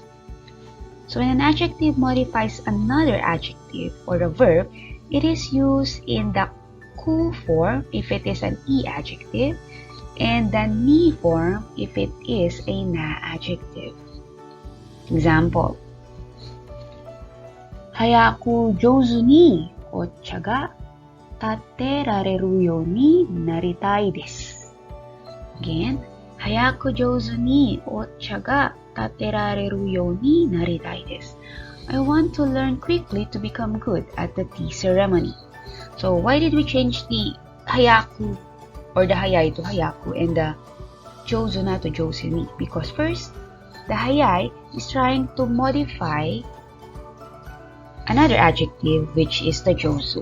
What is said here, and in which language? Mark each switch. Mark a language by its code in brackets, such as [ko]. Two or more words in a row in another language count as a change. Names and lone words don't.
[en] So when an adjective modifies another adjective or a verb, it is used in the ku form if it is an i adjective, and the ni form if it is a na adjective. Example, [ja] 早く 上手に お茶が 点てられる ように なりたいです. Again, 早く 上手に お茶が 点てられる ように なりたいです. [en] I want to learn quickly to become good at the tea ceremony. So why did we change the hayaku or the hayai to hayaku and the jozuna to jozuni? Because first, the hayai is trying to modify another adjective, which is the jozu.